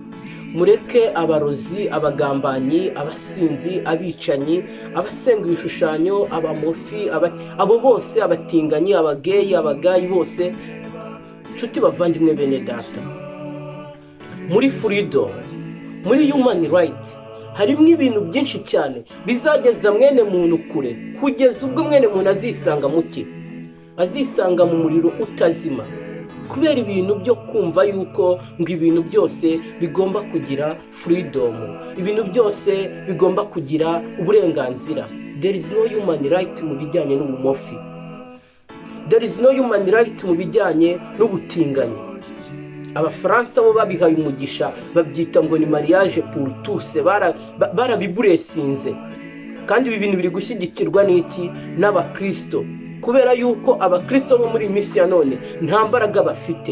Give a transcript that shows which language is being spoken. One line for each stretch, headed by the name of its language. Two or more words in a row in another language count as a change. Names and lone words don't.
Kinyarwanda: Mureke abarozi, abagambanyi, abasinzi, abicanyi, abasenga ibishushanyo, abamofi, abo bose, abatinganyi, abageyi, abagayi bose. Nshuti bavandimwe bene data, muri freedom, muri
English: human right,
Kinyarwanda: harimo ibintu byinshi cyane bizageza mwene muntu kure, kugeza ubwo mwene muntu azisanga muki? Azisanga mu muriro utazima. Kubera ibintu byo kumva yuko ngo ibintu byose bigomba kugira freedom, ibintu byose bigomba kugira uburenganzira.
English: There is no human right
Kinyarwanda: mu bijyanye n'ubumofi.
English: There is no human right
Kinyarwanda: mu bijyanye n'ubutinganyi. Abafaransa bo babihaye umugisha, babyita ngo ni
French: mariage pour tous,
Kinyarwanda: barabiburesinze. Kandi ibi bintu biri gushyigikirwa n'iki? N'abakristo. Kubera yuko abakristo bo muri misi ya none nta mbaraga bafite.